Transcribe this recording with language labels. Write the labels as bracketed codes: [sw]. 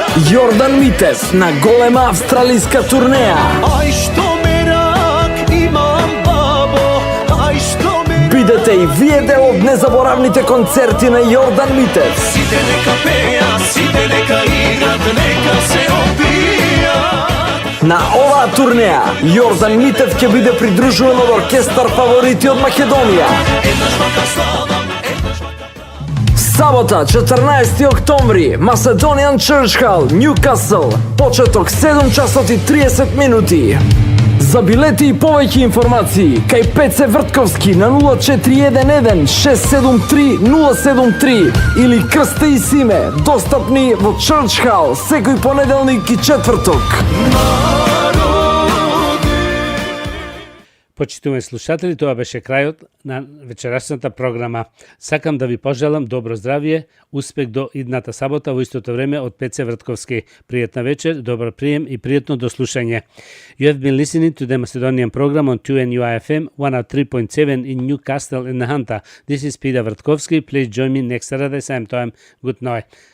[mk] Jordan Mitev na golema австралийска турнеја. Aj što me rak imam babo, aj što me Бидете и вие дел од незаборавните концерти на Jordan Mitev. Site neka peja, site neka igrat, neka se opija. На оваа турнеја Jordan Mitev ќе биде придружуван од оркестар фаворити од Македонија. Една žvaka slavam, една žvaka. Сабота, 14 октомври, Macedonian Church Hall, Ньюкасл. Почеток 7 часот и 30 минути. За билети и повеќе информации, кај Пеце Вртковски на 0411 673 073 или Крсте и Симе, достапни во Church Hall секој понеделник и четврток. Почитувани слушатели, тоа беше крајот на вечерашната програма. Сакам да ви пожелам добро здравје, успех до идната сабота во истото време од Пеце Вртковски. Пријатна вечер, добар прием и пријатно дослушање. [en] You have been listening to the Macedonian program on 2NUI FM 103.7 in Newcastle in Nahanta. This is Peter Vrtkovski. Please join me next Saturday same time. Good night.